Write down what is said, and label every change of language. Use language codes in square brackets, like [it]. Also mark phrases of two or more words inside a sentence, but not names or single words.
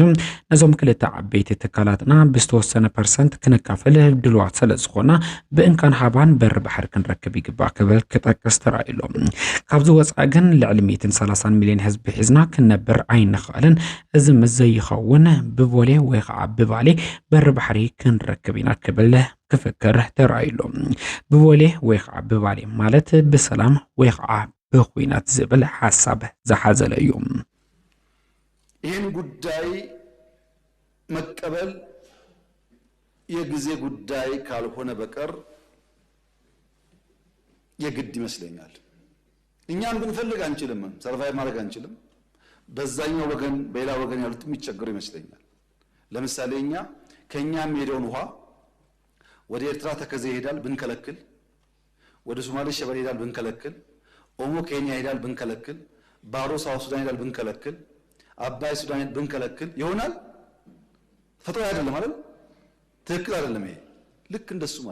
[ti] ነዞም ክልተ ዓበይቲ ትካላትና ብዝተወሰነ ፐርሰንት ክንካፈል ድልዋት ስለዝኾና ብእንካን ሃባን በር ባሕሪ ክንረክብ ይግባእ ክብል ክጠቅስ ተራእዩሎም ካብዚ ወፃኢ ግን ልዕሊ 130 ሚልዮን ህዝቢ ሒዝና ክንነብር ኣይንኽእልን እዚ ምስ ዘይኸውን ብቦሌ ወይ ከዓ ብባሌ በር ባሕሪ ክንረክብ ኢና ክብል ክፍክር ተራእዩሎም ብቦሌ ወይ ከዓ ብባሌ ማለት ብሰላም ወይ ከዓ በኩናት ዝብል ሐሳብ ዝሓዘለ እዩ [am] ይህን ጉዳይ መቀበል የጊዜ ጉዳይ ካልሆነ በቀር የግድ ይመስለኛል እኛም ብንፈልግ አንችልም ሰርቫይቭ ማድረግ አንችልም በዛኛው ወገን በሌላ ወገን ያሉት የሚቸገሩ ይመስለኛል ለምሳሌ እኛ ከኛም ሄደውን ውሃ ወደ ኤርትራ ተከዜ ይሄዳል ብንከለክል ወደ ሶማሌ ሸበሌ ይሄዳል ብንከለክል ኦሞ ኬንያ ይሄዳል ብንከለክል ባሮ ሳውት ሱዳን ይሄዳል ብንከለክል አባይ ሱዳን ብንከለክል ይሆናል ፈጥሮ አይደለም ማለት ትክክል አይደለም ይሄ ልክ እንደሱ